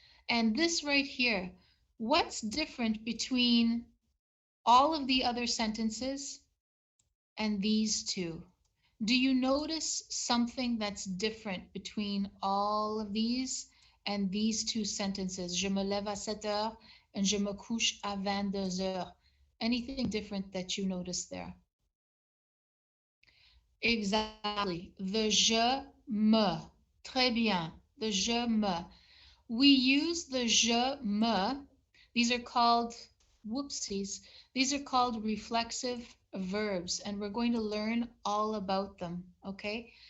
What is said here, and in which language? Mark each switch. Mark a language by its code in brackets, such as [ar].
[en] And this right here, what's different between all of the other sentences and these two? Do you notice something that's different between all of these and these two sentences? [fr] Je me lève à 7 heures and je me couche à 22 heures. [en] Anything different that you notice there? Exactly. The je me. Très bien. The je me. We use the je me. These are called, whoopsies, these are called reflexive verbs, and we're going to learn all about them, okay?